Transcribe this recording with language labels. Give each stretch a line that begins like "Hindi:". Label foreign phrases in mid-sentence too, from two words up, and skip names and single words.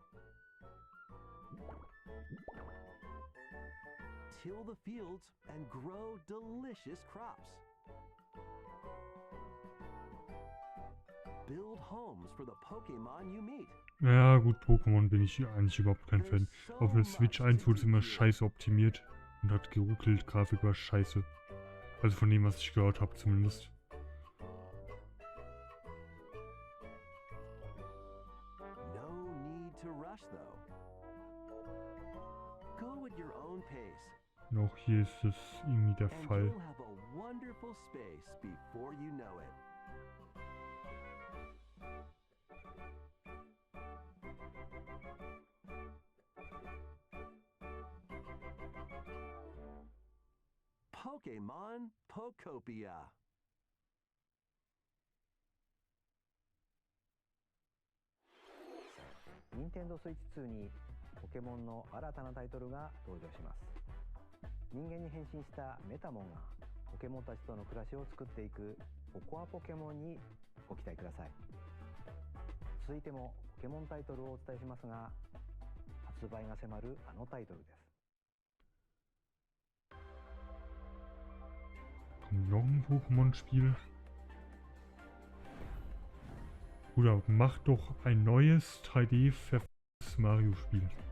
English: Till the fields and grow delicious crops. Build homes for the Pokémon you meet.
German: Ja gut, Pokémon bin ich eigentlich überhaupt kein Fan. Auf der Switch 1 wurde es immer scheiße optimiert und hat geruckelt, Grafik war scheiße. Also von dem, was ich gehört habe zumindest. Auch hier ist es irgendwie der Fall. Pokémon Pokopia.
Japanese: Nintendo Switch 2にポケモンの新たなタイトルが登場します。人間に変身したメタモンがポケモンたちとの暮らしを作っていくポコアポケモンにご期待ください。続いてもポケモンタイトルをお伝えしますが、発売が迫るあのタイトルです。
German: Kommt noch ein Pokémon-Spiel? Bruder, mach doch ein neues 3D-verficktes Mario-Spiel.